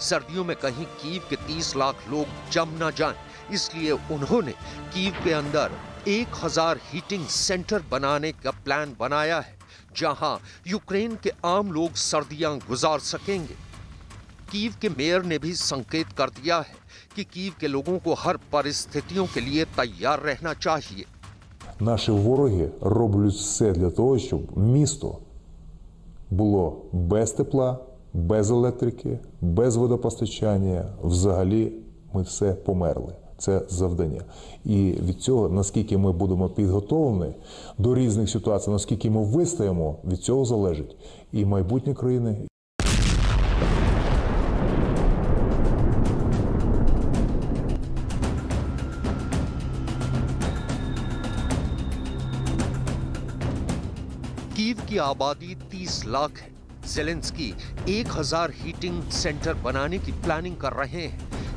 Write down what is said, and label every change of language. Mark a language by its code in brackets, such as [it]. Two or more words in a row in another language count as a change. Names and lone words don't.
[hi] सर्दियों में कहीं कीव के 30 लाख लोग जम न जाएं, इसलिए उन्होंने कीव के अंदर 1000 [en] heating center [hi] बनाने का प्लान बनाया है, जहां यूक्रेन के आम लोग सर्दियां गुजार सकेंगे। कीव के मेयर ने भी संकेत कर दिया है कि कीव के लोगों को हर परिस्थितियों के लिए तैयार रहना चाहिए। [uk] Наші вороги роблять все для того, щоб місто було без тепла, без електрики, без водопостачання. Взагалі ми все померли. Це завдання. І від цього, наскільки ми будемо підготовлені до різних ситуацій, наскільки ми вистоїмо, від цього залежить і майбутнє країни. [hi] कीव की आबादी 30 लाख है। ज़ेलेंस्की 1000 [en] heating center [hi] बनाने की प्लानिंग कर रहे हैं।